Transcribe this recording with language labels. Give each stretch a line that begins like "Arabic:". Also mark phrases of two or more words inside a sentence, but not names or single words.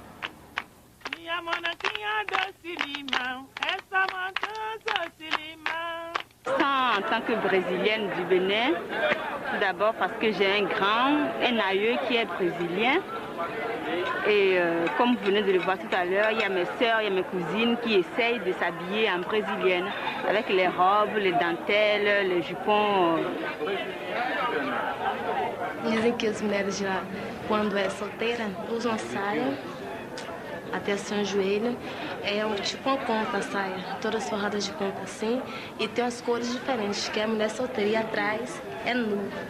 French: En tant que brésilienne du Bénin, tout d'abord parce que j'ai un aïeux qui est brésilien. Et comme vous venez de le voir tout à l'heure, il y a mes sœurs, il y a mes cousines qui essayent de s'habiller en brésilienne, avec les robes, les dentelles, les jupons.
Portuguese: Dizem que as mulheres de lá, quando é solteira, usam saia até o joelho. É tipo uma conta a saia, todas forradas de conta assim. E tem umas cores diferentes, que é a mulher solteira e atrás é nu.